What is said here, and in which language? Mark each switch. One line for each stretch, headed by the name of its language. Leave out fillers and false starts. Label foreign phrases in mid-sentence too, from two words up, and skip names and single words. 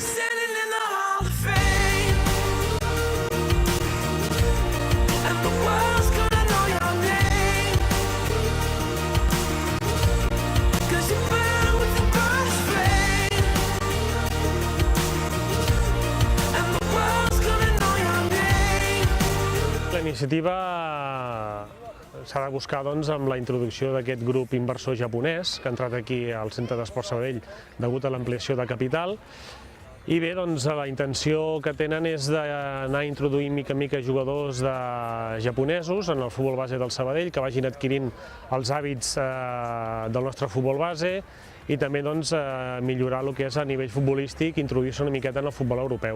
English: Standing in the Hall of Fame, and the world's gonna know your name. 'Cause you burn with the brightest flame, and the world's gonna know your name.
Catalan: La iniciativa s'ha de buscar doncs, amb la introducció d'aquest grup inversor japonès que ha entrat aquí al Centre d'Esport Sabadell degut a l'ampliació de capital. I bé, doncs, la intenció que tenen és d'anar introduint mica en mica jugadors japonesos en el futbol base del Sabadell, que vagin adquirint els hàbits del nostre futbol base i també doncs, millorar el que és a nivell futbolístic, introduir-se una miqueta en el futbol europeu.